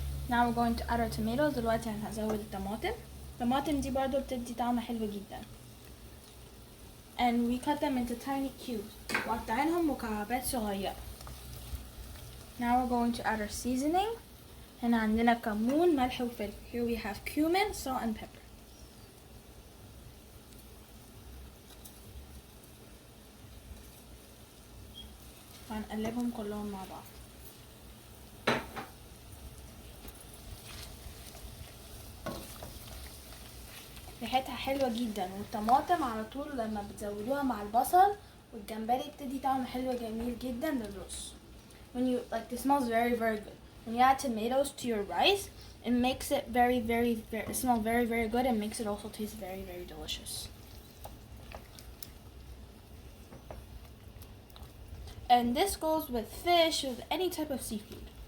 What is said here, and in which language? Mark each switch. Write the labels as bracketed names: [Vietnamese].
[English] Now we're going to add our tomatoes. [Arabic] دلوقتي هنزود الطماطم. الطماطم دي برضو بتدي طعم حلو جدا. [English] And we cut them into tiny cubes. [Arabic] وقطعينهم مكعبات صغيرة. [English] Now we're going to add our seasoning. [Arabic] هنا عندنا كمون، ملح وفلفل. [English] Here we have cumin, salt and pepper. [Arabic] وهنقلبهم كلهم مع بعض. ريحتها حلوة جدا، والطماطم على طول لما بتزودوها مع البصل والجمبري بتدي طعم حلو جميل جدا للرز. [English] When you like, it smells very good. When you add tomatoes to your rice, it makes it it smells very good and makes it also taste very delicious. And this goes with fish, with any type of seafood.